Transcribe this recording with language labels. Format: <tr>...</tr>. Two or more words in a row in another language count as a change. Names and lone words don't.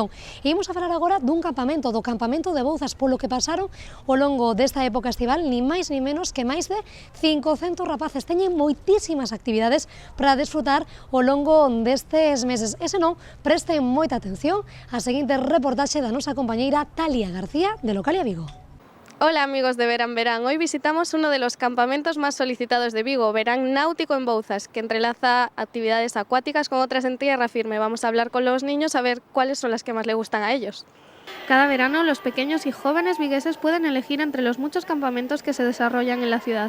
<gl>E imos a falar agora dun campamento, do campamento de Bouzas, polo que pasaron ao longo desta época estival, ni máis ni menos que máis de 500 rapaces. Teñen moitísimas actividades para desfrutar ao longo destes meses. E se non, presten moita atención a seguinte reportaxe da nosa compañeira Talia García, de Localia Vigo.</gl> <es>Hola amigos de Verán Verán, hoy visitamos uno de los campamentos más solicitados de Vigo, Verán Náutico en Bouzas, que entrelaza actividades acuáticas con otras en tierra firme. Vamos a hablar con los niños a ver cuáles son las que más les gustan a ellos. Cada verano los pequeños y jóvenes vigueses pueden elegir entre los muchos campamentos que se desarrollan en la ciudad.</es>